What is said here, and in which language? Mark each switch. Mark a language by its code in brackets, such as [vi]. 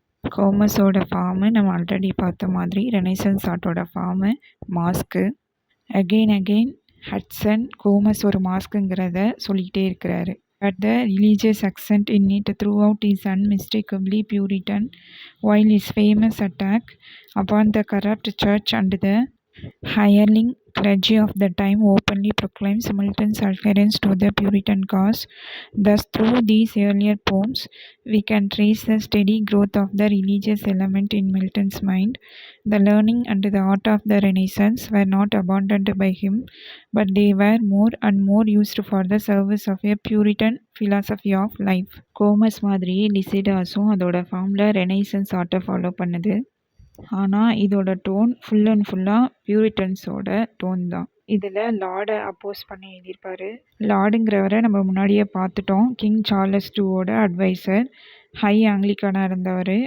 [ta] கோமஸோட form நம்ம already பார்த்த மாதிரி renaissance ஆர்ட்டோட form mask. Again Hatsun Gomez ஒரு மாஸ்க்குங்கிறத சொல்லிக்கிட்டே இருக்கிறாரு. [en] But the religious accent in it throughout is unmistakably Puritan, while his famous attack upon the corrupt church and the hireling clergy of the time openly proclaims Milton's adherence to the Puritan cause. Thus, through these earlier poems, we can trace the steady growth of the religious element in Milton's mind. The learning and the art of the Renaissance were not abandoned by him, but they were more and more used for the service of a Puritan philosophy of life. [ta] Gomez மாதிரி லிசிடாஸும் அதோட ஃபார்மில் renaissance ஆர்ட்டை follow பண்ணுது. ஆனால் இதோட tone full and ஃபுல்லாக பியூரிட்டன்ஸோட tone தான். இதில் லார்டை அப்போஸ் பண்ணி எழுதியிருப்பார். லார்டுங்கிறவரை நம்ம முன்னாடியே பார்த்துட்டோம். கிங் சார்லஸ் டூவோட அட்வைசர், ஹை ஆங்கிலிக்கானாக இருந்தவர்.